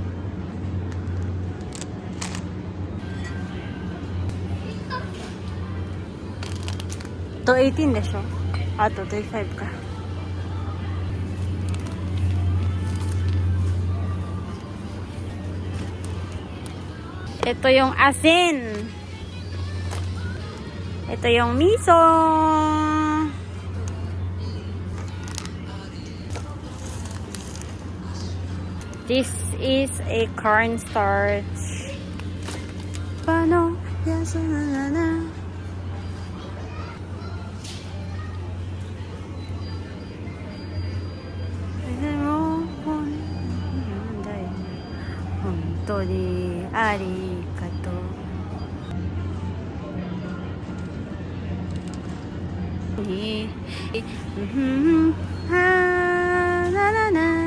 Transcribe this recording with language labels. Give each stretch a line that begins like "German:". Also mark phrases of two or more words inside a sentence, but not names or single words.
Japanese: と18でしょ。あと25 か。
Filipino: Ito yung asin. Ito yung miso.
English: This is a cornstarch.
Filipino: Paano? Yes, na na.
Japanese: 本当ありがとう. Na na na.